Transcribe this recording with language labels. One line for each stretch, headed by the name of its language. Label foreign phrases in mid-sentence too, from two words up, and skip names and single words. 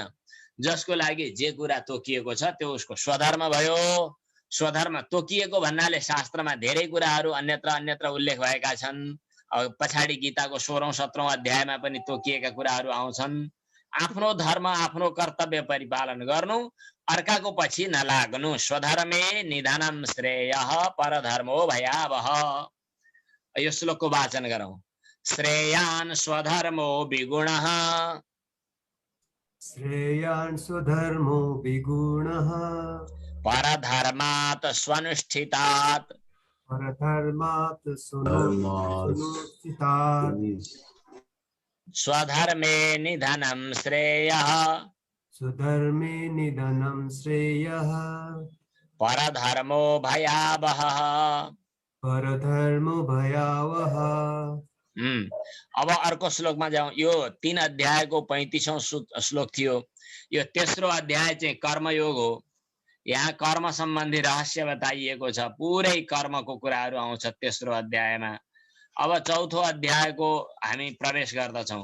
Nepali: जसको लागि जे कुरा तोकिएको छ त्यो उसको स्वधर्म भयो। स्वधर्म तोकिएको भन्नाले शास्त्रमा धेरै कुराहरू अन्यत्र अन्यत्र उल्लेख भएका छन्। पछाडि गीताको 16औं 17औं अध्यायमा पनि तोकिएका कुराहरू आउँछन्। आफ्नो धर्म, आफ्नो कर्तव्य परिपालन गर्नु, अर्काको पछि नलाग्नु।
Sanskrit: स्वधर्मे निधनम श्रेयः परधर्मो भयावह।
Nepali: यो श्लोकको वाचन गरौँ।
Sanskrit: श्रेयान् स्वधर्मो विगुणः, श्रेयान् स्वधर्मो विगुणः, परधर्मात् स्वनुष्ठितात्, परधर्मात् सुनुष्ठितात्, स्वधर्मे निधनं श्रेयः, स्वधर्मे निधनं श्रेयः, परधर्मो भयावहः, परधर्मो भयावह।
Nepali: अब अर्को श्लोकमा जाउँ। यो 3 अध्यायको 35औं श्लोक थियो। यो तेस्रो अध्याय चाहिँ कर्मयोग हो। यहाँ कर्म सम्बन्धी रहस्य बताइएको छ। पुरै कर्मको कुराहरू आउँछ तेस्रो अध्यायमा। अब चौथो अध्यायको हामी प्रवेश गर्दछौँ।